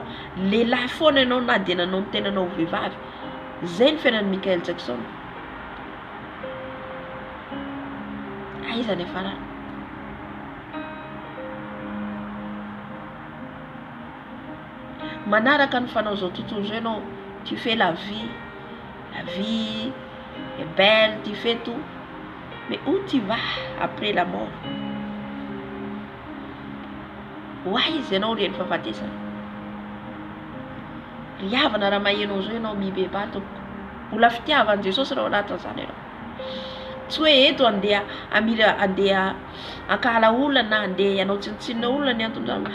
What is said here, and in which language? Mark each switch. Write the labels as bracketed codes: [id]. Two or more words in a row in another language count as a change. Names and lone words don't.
[mg] Lehilahy foana ianao na dia nanao ny tenanao vehivavy. Zay ny fiainan'i Michael Jackson. Aiza ny hafarana? Manaraka ny fanao zao tontolo zao ianao, [fr] tu fais la vie est belle, tu fais tout. Mais où tu vas après la mort? [mg] Waiza ianao reny fahafatesana. Riavana raha mahenao zao ianao mibeba tompoko. Mbola fitiavan'i Jesosy raha anatin'izany ianao. Tsy hoe eto andeha ankala olona na andeha ianao tsinontsinona olona ny antony.